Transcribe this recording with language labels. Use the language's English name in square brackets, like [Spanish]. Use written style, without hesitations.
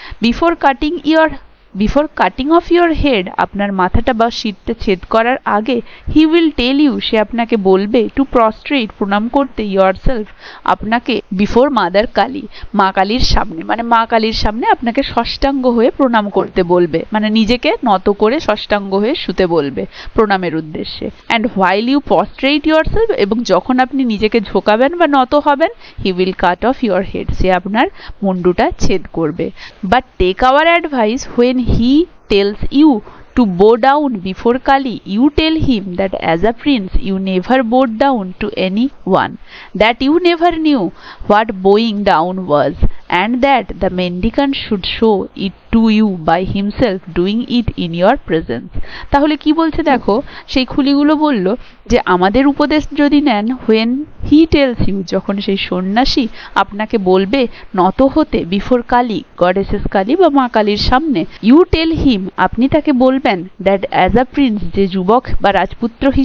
[English] before cutting off your head, [Bangla] আপনার মাথাটা বা শিরটা ছেদ করার আগে, [English] he will tell you, [Bangla] সে আপনাকে বলবে, [English] to prostrate, [Bangla] প্রণাম করতে, [English] yourself, [Bangla] আপনাকে, [English] before mother Kali, [Bangla] মা কালীর সামনে, মানে মা কালীর সামনে আপনাকে ষষ্ঠাঙ্গ হয়ে প্রণাম করতে বলবে, মানে নিজেকে নত করে ষষ্ঠাঙ্গ হয়ে শুতে বলবে প্রণামের উদ্দেশ্যে। [English] and while you prostrate yourself, [Bangla] এবং যখন আপনি নিজেকে ঝোঁকাবেন বা নত হবেন, [English] he will cut off your head, [Bangla] সে আপনার মুন্ডুটা ছেদ করবে। [English] But take our advice, when he tells you to bow down before Kali, you tell him that as a prince you never bowed down to anyone, that you never knew what bowing down was, and that the mendicant should show it to you by himself doing it in your presence. [Bangla] তাহলে কি বলছে দেখো, সেই খুলিগুলো বলল যে আমাদের উপদেশ যদি নেন, [English] when he tells you, [Bangla] যখন সেই সন্ন্যাসী আপনাকে বলবে নত হতে, [English] before Kali, [Bangla] গডেসেস কালী বা মা কালীর সামনে, [English] you tell him, [Bangla] আপনি তাকে বলবেন, [English] that as a prince, [Bangla] যে যুবক বা রাজপুত্র